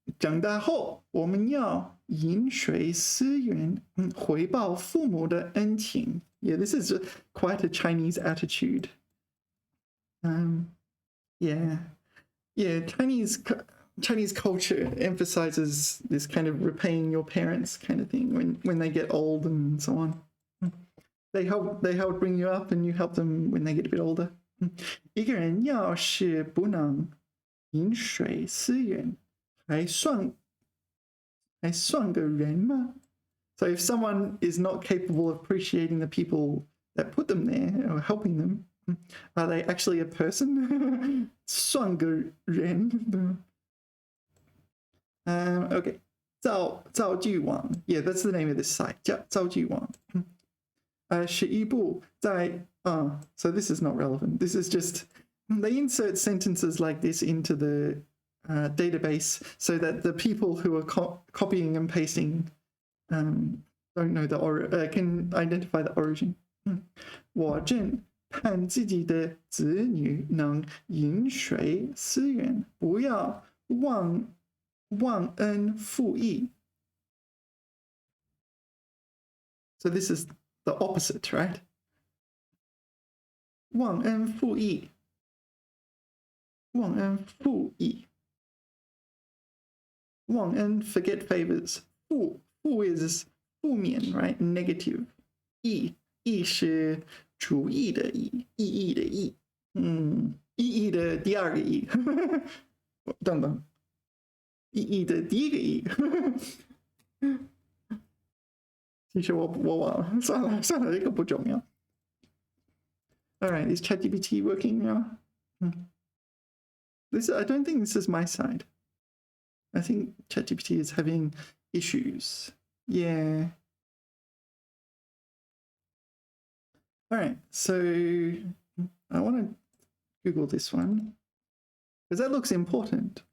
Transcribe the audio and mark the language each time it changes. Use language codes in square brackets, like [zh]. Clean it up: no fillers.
[zh] 长大后，我们要饮水思源，回报父母的恩情. [en] Yeah, this is quite a Chinese attitude. Yeah, Chinese culture emphasizes this kind of repaying your parents kind of thing when they get old and so on. They help bring you up, and you help them when they get a bit older. [zh] 一个人要是不能饮水思源，还算个人吗? [en] So if someone is not capable of appreciating the people that put them there or helping them, are they actually a person? [zh] 算个人. [en] Okay. [zh] 造句网. [en] Yeah, that's the name of this site. [zh] 造句网. 是一部在 [en] so this is not relevant. This is just, they insert sentences like this into the database so that the people who are copying and pasting don't know can identify the origin. [zh] 我正盼自己的子女能饮水思源，不要忘恩负义. [en] So this is the opposite, right? [zh] 忘恩负义.忘恩负义. [en] 忘恩, forget favors. 负 is 负面, right? Negative. [zh] 义是主义的义，意义的义。意义的第二个义。等等，意义的第一个义。其实我忘了，算了，这个不重要。 [en] All right, is ChatGPT working now? I don't think this is my side. I think ChatGPT is having issues. Yeah. All right, so I want to Google this one because that looks important.